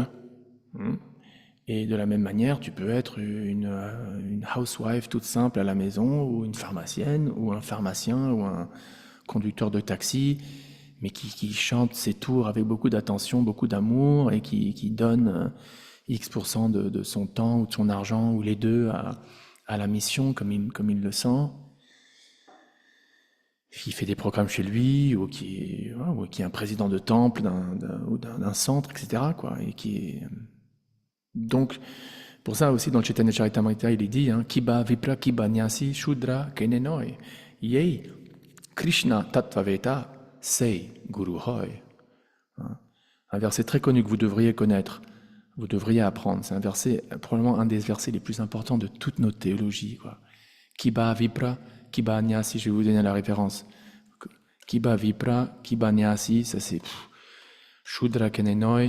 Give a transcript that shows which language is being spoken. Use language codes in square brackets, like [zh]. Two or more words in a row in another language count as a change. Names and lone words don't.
[fr] Et de la même manière, tu peux être une housewife toute simple à la maison, ou une pharmacienne, ou un pharmacien, ou un conducteur de taxi, mais qui chante ses tours avec beaucoup d'attention, beaucoup d'amour, et qui donne X% de son temps ou de son argent, ou les deux, à la mission, comme il le sent. Qui fait des programmes chez lui, ou qui est un président de temple, d'un centre, etc., quoi, et qui est... Donc, pour ça aussi, dans le Chaitanya Charitamrita, il est dit, [bn] কিবা বিপ্র কিবা ন্যাসী শূদ্র কেনেনয় যেই কৃষ্ণ তত্ত্ববেত্তা সেই গুরু হয়. [fr] Un verset très connu que vous devriez connaître, vous devriez apprendre. C'est un verset, probablement un des versets les plus importants de toute notre théologie, quoi. [bn] কিবা বিপ্র কিবা ন্যাসী, [fr] je vais vous donner la référence. [bn] কিবা বিপ্র কিবা ন্যাসী, [fr] ça c'est [bn] শূদ্র কেনেনয়.